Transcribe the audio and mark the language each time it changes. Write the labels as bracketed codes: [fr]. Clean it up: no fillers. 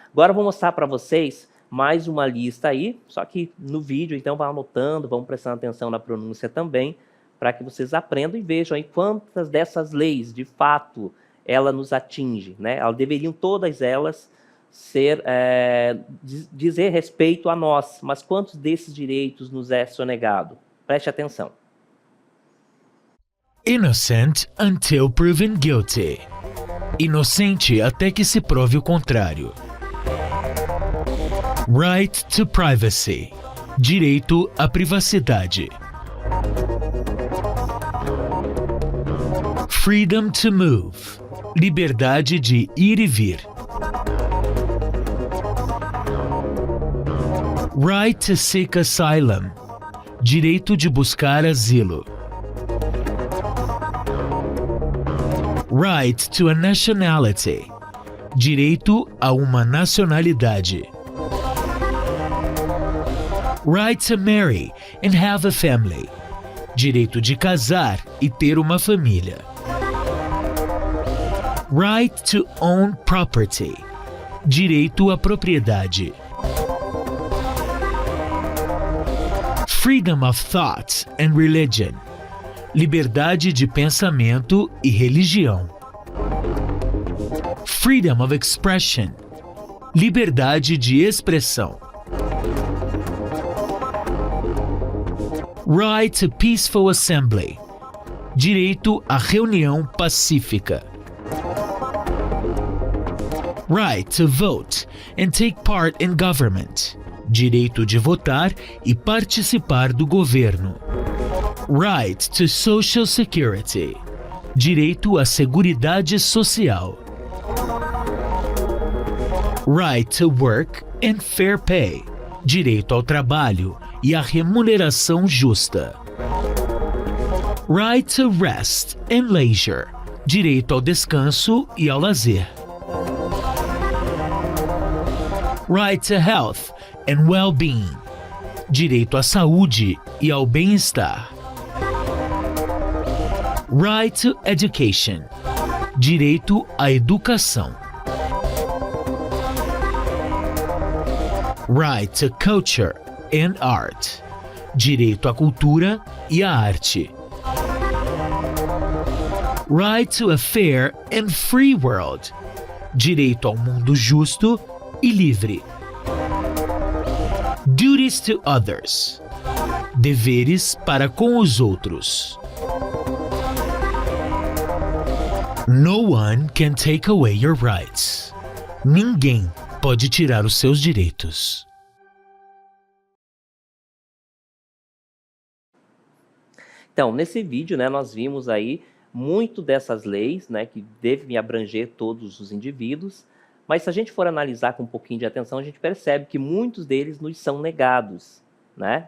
[pt] Agora eu vou mostrar para vocês mais uma lista aí, só que no vídeo, então vão anotando, vão prestando atenção na pronúncia também, para que vocês aprendam e vejam aí quantas dessas leis, de fato, ela nos atinge, né? Elas deveriam todas elas ser, dizer respeito a nós, mas quantos desses direitos nos é sonegado? Preste atenção. [en] Innocent until proven guilty. [pt] Inocente até que se prove o contrário. [en] Right to privacy. [pt] Direito à privacidade. [en] Freedom to move. [pt] Liberdade de ir e vir. [en] Right to seek asylum. [pt] Direito de buscar asilo. [en] Right to a nationality. [pt] Direito a uma nacionalidade. [en] Right to marry and have a family. [pt] Direito de casar e ter uma família. [en] Right to own property. [pt] Direito à propriedade. [en] Freedom of thought and religion. [pt] Liberdade de pensamento e religião. [en] Freedom of expression. [pt] Liberdade de expressão. [en] Right to peaceful assembly. [pt] Direito à reunião pacífica. [en] Right to vote and take part in government. [pt] Direito de votar e participar do governo. [en] Right to social security. [pt] Direito à seguridade social. [en] Right to work and fair pay. [pt] Direito ao trabalho e à remuneração justa. [en] Right to rest and leisure. [pt] Direito ao descanso e ao lazer. [en] Right to health and well-being. [pt] Direito à saúde e ao bem-estar. [en] Right to education. [pt] Direito à educação. [en] Right to culture and art. [pt] Direito à cultura e à arte. [en] Right to a fair and free world. [pt] Direito ao mundo justo e livre. [en] Duties to others. [pt] Deveres para com os outros. [en] No one can take away your rights. [pt] Ninguém pode tirar os seus direitos. Então, nesse vídeo, né, nós vimos aí muito dessas leis, né, que devem abranger todos os indivíduos, mas se a gente for analisar com um pouquinho de atenção, a gente percebe que muitos deles nos são negados, né?